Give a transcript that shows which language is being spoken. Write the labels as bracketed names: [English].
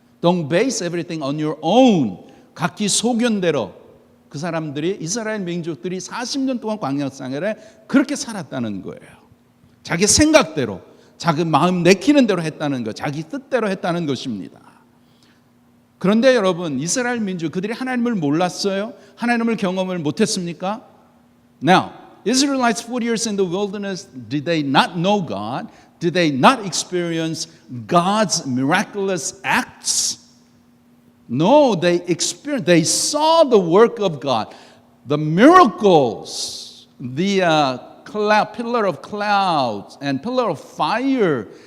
[English] Don't base everything on your own. [Korean] 각기 소견대로 그 사람들이 이스라엘 민족들이 40년 동안 광야 생활에 그렇게 살았다는 거예요. 자기 생각대로, 자기 마음 내키는 대로 했다는 것, 자기 뜻대로 했다는 것입니다. 그런데 여러분, 이스라엘 민족 그들이 하나님을 몰랐어요? 하나님을 경험을 못했습니까? [English] Now, Israelites 40 years in the wilderness, did they not know God? Did they not experience God's miraculous acts? No, they saw the work of God, the miracles, the pillar of clouds and pillar of fire.